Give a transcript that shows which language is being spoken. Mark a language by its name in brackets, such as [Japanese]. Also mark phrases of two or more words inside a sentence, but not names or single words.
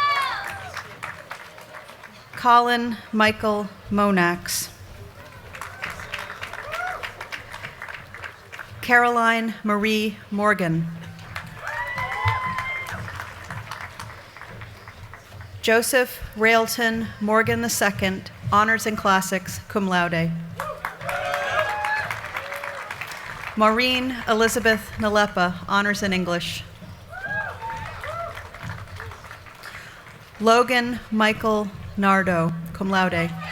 [English] Colin Michael Monax. Caroline Marie Morgan. Joseph Railton Morgan II, Honors in Classics, [Latin] cum laude. [English] Maureen Elizabeth Nalepa, Honors in English. Logan Michael Nardo, [Latin] cum laude.